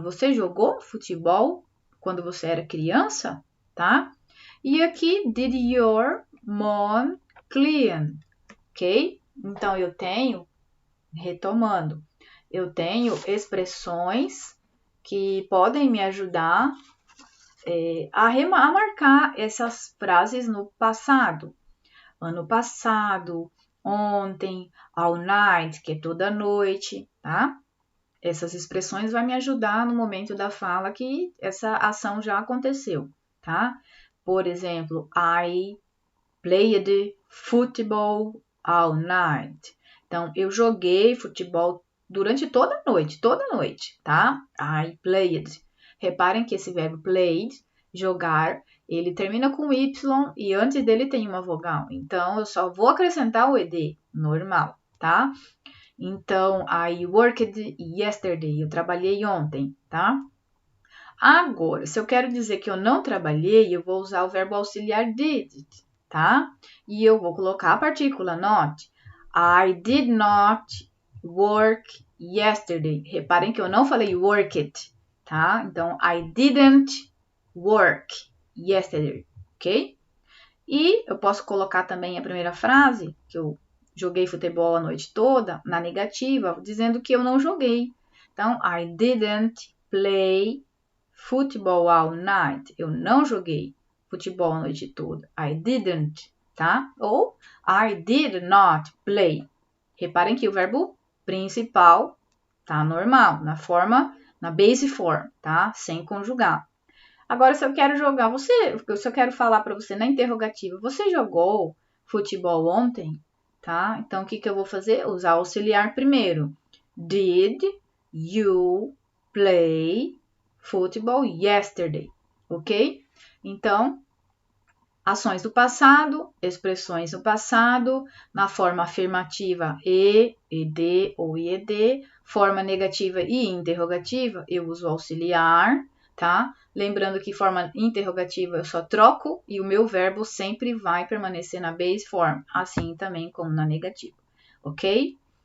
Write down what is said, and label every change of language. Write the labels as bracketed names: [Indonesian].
[Portuguese] Você jogou futebol quando você era criança? Tá? E aqui, [English] did your mom clean? [Portuguese] Ok? Então, eu tenho, retomando, eu tenho expressões que podem me ajudar a marcar essas frases no passado. Ano passado, ontem, [English] all night, [Portuguese] que é toda noite, tá? Essas expressões vão me ajudar no momento da fala que essa ação já aconteceu, tá? Por exemplo, [English] I played football all night. [Portuguese] Então, eu joguei futebol durante toda a noite, tá? [English] I played. [Portuguese] Reparem que esse verbo played, jogar, ele termina com Y e antes dele tem uma vogal. Então, eu só vou acrescentar o ED, normal, tá? Então, [English] I worked yesterday. [Portuguese] Eu trabalhei ontem, tá? Agora, se eu quero dizer que eu não trabalhei, eu vou usar o verbo auxiliar did, tá? E eu vou colocar a partícula not. [English] I did not work yesterday. [Portuguese] Reparem que eu não falei worked, tá? Então, [English] I didn't work yesterday, ok? [Portuguese] E eu posso colocar também a primeira frase, que eu joguei futebol a noite toda, na negativa, dizendo que eu não joguei. Então, [English] I didn't play football all night. [Portuguese] Eu não joguei futebol a noite toda. [English] I didn't, [Portuguese] tá? Ou [English] I did not play. [Portuguese] Reparem que o verbo principal tá normal, na base form, tá? Sem conjugar. Agora, se eu quero se eu quero falar para você na interrogativa, você jogou futebol ontem? Tá? Então, o que eu vou fazer? Usar auxiliar primeiro. [English] Did you play football yesterday? [Portuguese] Ok? Então, ações do passado, expressões do passado, na forma afirmativa ed ou ied, forma negativa e interrogativa, eu uso auxiliar, tá? Lembrando que forma interrogativa eu só troco e o meu verbo sempre vai permanecer na base form, assim também como na negativa, ok?